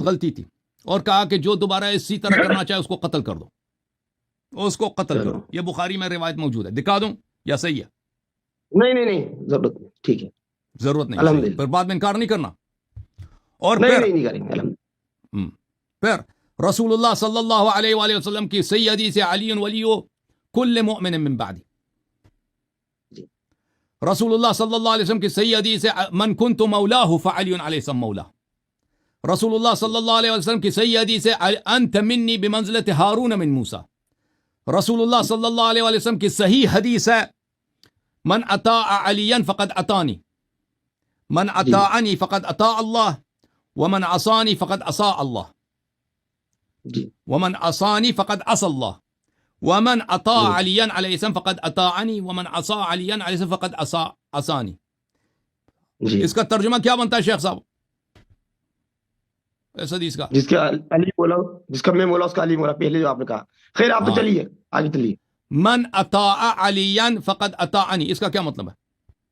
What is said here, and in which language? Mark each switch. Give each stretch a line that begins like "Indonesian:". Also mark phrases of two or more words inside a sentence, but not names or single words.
Urdu: غلطی تھی، اور کہا کہ جو دوبارہ اسی طرح کرنا چاہے اس کو قتل کر دو، اس کو قتل چلو، کرو۔ یہ بخاری میں روایت موجود ہے، دکھا دوں یا صحیح ہے؟ نہیں ضرورت نہیں، ٹھیک ہے ضرورت نہیں، صحیح ہے، الحمدللہ۔ پھر بعد میں انکار نہیں کرنا۔ اور نہیں کریں گے الحمدللہ۔ پھر رسول اللہ صلی اللہ علیہ وآلہ وسلم کی صحیح حدیث ہے،
Arabic: علی ولی کل مؤمن من بعدی۔
Urdu: جی رسول اللہ صلی اللہ علیہ وسلم کی صحیح حدیث ہے،
Arabic: من کنت مولاہ فعلی علیہ السلام مولا۔
Urdu: رسول اللہ صلی اللہ علیہ وسلم کی صحیح حدیث ہے،
Arabic: انت منی بمنزلت ہارون من موسیٰ۔
Urdu: رسول اللہ صلی اللہ علیہ وسلم کی صحیح حدیث ہے،
Arabic: من اطاع علیا فقد اطانی، من
Urdu: جی
Arabic: اطاعنی فقد اطاع اللہ، ومن عصانی فقد عصا اللہ،
Urdu: جی
Arabic: ومن عصانی فقد عصى اللہ، ومن اطاع
Urdu: جی
Arabic: علیا علیہ السلام فقد اطاعنی، ومن عصا علیا علیہ السلام فقد عصانی۔
Urdu: جی اس کا ترجمہ کیا بنتا ہے شیخ صاحب اس حدیث کا؟ جس کا علی مولا، جس کا میں مولا اس کا علی مولا، پہلے جو آپ نے کہا۔ خیر آپ تو ہاں، چلیے آگے چلیے۔
Arabic: من اطاع علیا فقد اطاعنی،
Urdu: اس کا کیا مطلب ہے؟